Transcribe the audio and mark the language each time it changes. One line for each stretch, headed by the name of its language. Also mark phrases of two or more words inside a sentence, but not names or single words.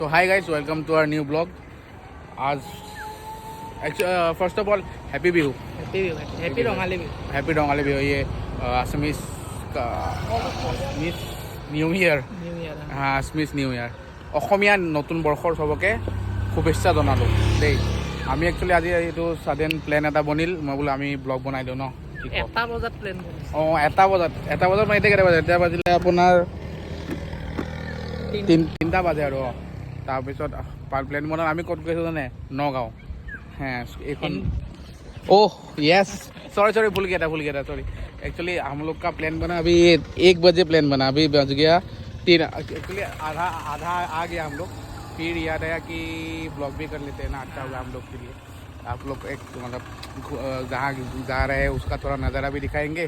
English: So hi guys, welcome to our new blog. आज first of all happy Bihu, happy Rongali भी happy Dongali Bihu. ये असमीस का Assamese new year, Assamese new year,
Assamese: অসমীয়া নতুন বৰ্ষৰ চবকে শুভেচ্ছা জনালোঁ দেই। আমি একচুৱেলি আজি এইটো
English: sudden plan
Assamese: এটা বনিল, মই বোলো আমি ব্লগ বনাই দিওঁ ন। এটা বজাত প্লেন বনিছে। অঁ এটা বজাত মানে এতিয়া কেইটা বাজে? এতিয়া বাজিলে আপোনাৰ 3টা বাজে আৰু। তাৰপিছত প্লেন বনাল। আমি ক'ত গৈছোঁ জানে? নগাঁও।
Hindi: हाँ এখন
English: oh yes sorry
Hindi: भूल गया था सॉरी। एक्चुअली हम लोग का प्लान बना अभी 1 बजे प्लान बना, अभी बज गया 3। एक्चुअली आधा आ गया हम लोग। फिर याद आया कि ब्लॉग भी कर लेते हैं ना, अच्छा होगा हम लोग के लिए। आप लोग एक मतलब जहाँ जा रहे हैं उसका थोड़ा नज़ारा भी दिखाएंगे।